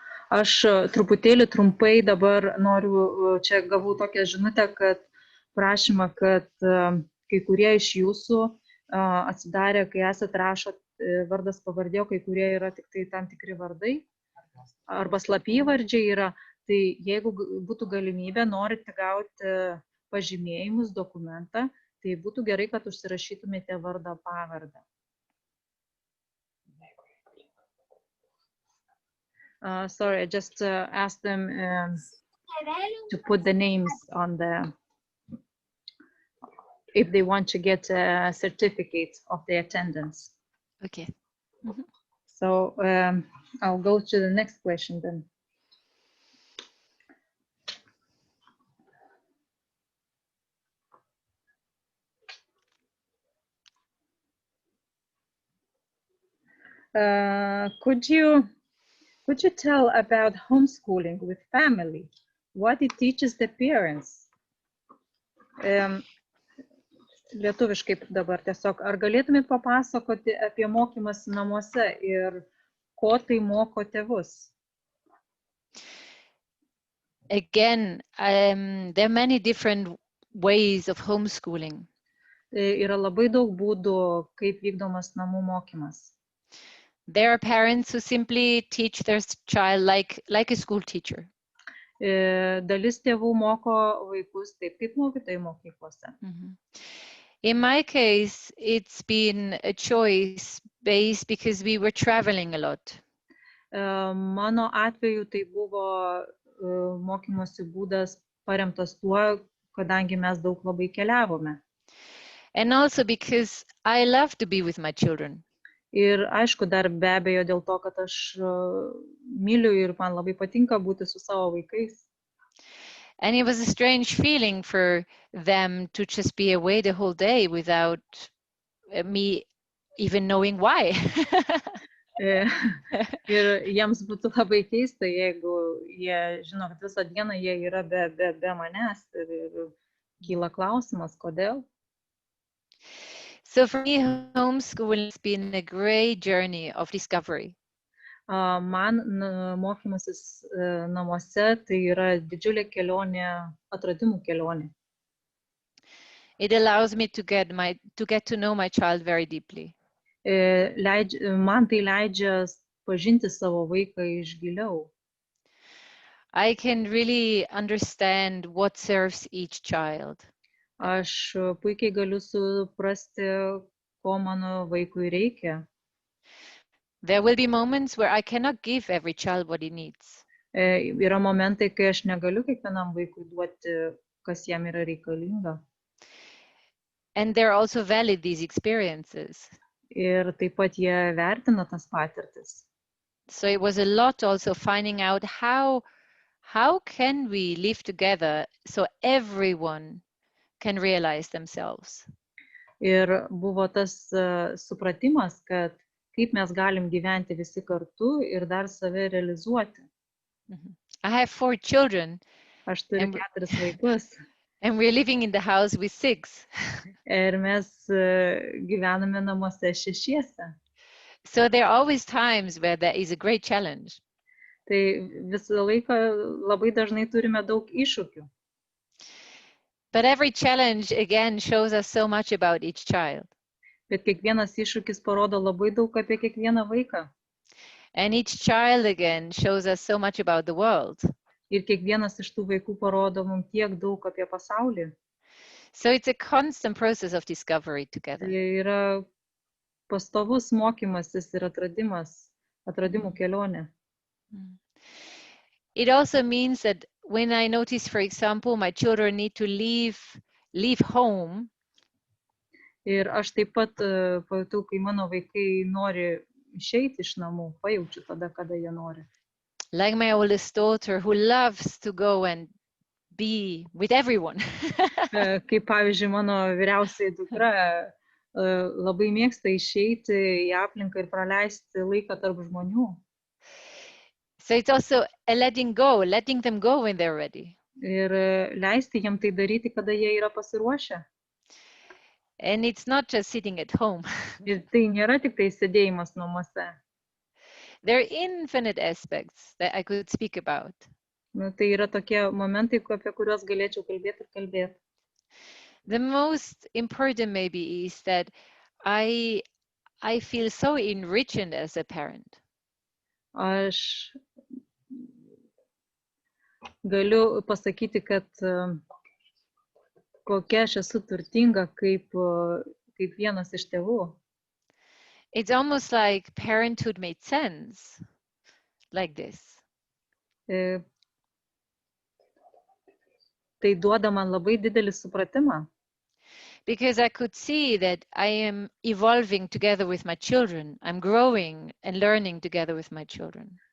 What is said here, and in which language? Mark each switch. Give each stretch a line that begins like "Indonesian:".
Lithuanian: Aš truputėlį trumpai dabar noriu, čia gavau tokią žinutę, kad prašymą, kad kai kurie iš jūsų atsidarė, kai esat rašot vardas pavardė, kai kurie yra tik tai tam tikri vardai, arba slapyvardžiai yra, tai jeigu būtų galimybė, norite gauti pažymėjimus, dokumentą, tai būtų gerai, kad užsirašytumėte vardą pavardę.
English: Sorry, I just asked them to put the names on the, if they want to get a certificate of the attendance. Okay. So I'll go to the next question then. Could you tell about homeschooling with family? What it teaches the parents?
Lithuanian: Lietuviškai dabar tiesiog, ar galėtumėt papasakoti apie mokymąsi namuose ir ko tai moko tėvus?
English: Again, there are many different ways of homeschooling.
Lithuanian: Yra labai daug būdų, kaip vykdomas namų mokymas.
English: There are parents who simply teach their child like a school teacher.
Lithuanian: Dalis tėvų moko vaikus taip, kaip mokytojai mokyklose.
English: In my case, it's been a choice based because we were traveling a lot.
Lithuanian: Mano atveju tai buvo mokymosi būdas paremtas tuo, kadangi mes daug labai keliavome.
English: And also because I love to be with my children.
Lithuanian: Ir aišku, dar be abejo dėl to, kad aš myliu ir man labai patinka būti su savo vaikais.
English: And it was a strange feeling for them to just be away the whole day without me even knowing why.
Lithuanian: Ir jiems būtų labai keista, jeigu jie žino, kad visą dieną jie yra be manęs ir kyla klausimas, kodėl.
English: So for me, homeschooling has been a great journey of discovery.
Lithuanian: Man mokymasis namuose tai yra didžiulė kelionė, atradimų kelionė.
English: It allows me to get to know my child very deeply.
Lithuanian: Man tai leidžia pažinti savo vaiką iš giliau.
English: I can really understand what serves each child.
Lithuanian: Aš puikiai galiu suprasti, ko mano vaikui reikia.
English: There will be moments where I cannot give every child what he needs.
Lithuanian: Yra momentai, kai aš negaliu kiekvienam vaikui duoti, kas jam yra reikalinga.
English: And they're also valid, these experiences.
Lithuanian: Ir taip pat jie vertina tas patirtis.
English: So it was a lot also finding out how can we live together so everyone can realize themselves.
Lithuanian: Ir buvo tas supratimas, kad kaip mes galim gyventi visi kartu ir dar save realizuoti.
English: I have 4 children.
Lithuanian: Aš turiu 4 vaikus.
English: And we're living in the house with 6.
Lithuanian: Ir mes gyvename namuose 6.
English: So there are always times where there is a great challenge.
Lithuanian: Tai visą laiką labai dažnai turime daug iššūkių.
English: But every challenge again shows us so much about each child.
Lithuanian: Bet kiekvienas iššūkis parodo labai daug apie kiekvieną vaiką.
English: And each child again shows us so much about the world.
Lithuanian: Ir kiekvienas iš tų vaikų parodo mums tiek daug apie pasaulį.
English: So it's a constant process of discovery together.
Lithuanian: Tai yra pastovus mokymasis ir atradimų kelionė.
English: It also means that when I notice, for example, my children need to leave home.
Lithuanian: Ir aš taip pat pajutau, kai mano vaikai nori išeiti iš namų, pajaučiu tada, kada jie nori.
English: Like my oldest daughter who loves to go and be with everyone.
Lithuanian: Kaip pavyzdžiui, mano vyriausiai dukra labai mėgsta išeiti į aplinką ir praleisti laiką tarp žmonių.
English: So it's also a letting them go when they're ready.
Lithuanian: Ir leisti jiem tai daryti, kada jie yra pasiruošę.
English: And it's not just sitting at home.
Lithuanian: Ir tai nėra tik tai sėdėjimas namuose.
English: There are infinite aspects that I could speak about.
Lithuanian: Nu, tai yra tokie momentai, apie kuriuos galėčiau kalbėti ir kalbėti.
English: The most important maybe is that I feel so enriched as a parent.
Lithuanian: Aš galiu pasakyti, kad kokia aš esu turtinga kaip vienas iš tėvų.
English: It's almost like parenthood made sense like this.
Lithuanian: Tai duoda man labai didelį supratimą.
English: Because I could see that I am evolving together with my children. I'm growing and learning together with my children.